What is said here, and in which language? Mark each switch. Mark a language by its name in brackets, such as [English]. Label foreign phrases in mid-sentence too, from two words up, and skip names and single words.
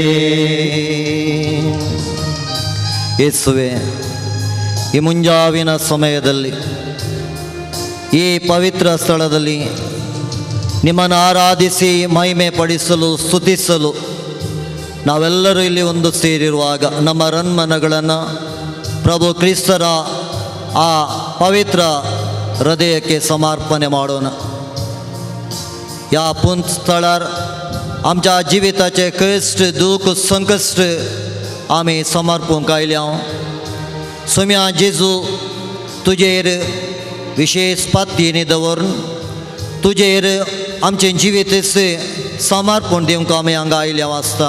[Kannada] ಯೇಸುವೆ, ಈ ಮುಂಜಾವಿನ ಸಮಯದಲ್ಲಿ ಈ ಪವಿತ್ರ ಸ್ಥಳದಲ್ಲಿ ನಿಮ್ಮನ್ನು ಆರಾಧಿಸಿ ಮಹಿಮೆ ಪಡಿಸಲು ಸ್ತುತಿಸಲು ನಾವೆಲ್ಲರೂ ಇಲ್ಲಿ ಒಂದು ಸೇರಿರುವಾಗ ನಮ್ಮ ರನ್ಮನಗಳನ್ನು ಪ್ರಭು ಕ್ರಿಸ್ತರ ಆ ಪವಿತ್ರ हृदयಕ್ಕೆ समर्पणे ಮಾಡೋಣ. [Konkani] या पुंत स्थळार आमच्या जिविताचे कश्ट दुख संकश्ट आमी समर्पूंक आयल्या. सोम्या जेजू तुजेर विशेष पातयेनी दवरून तुजेर आमचे जिवीत समर्पण दिवंक आमी हांगा आयल्या वाचता.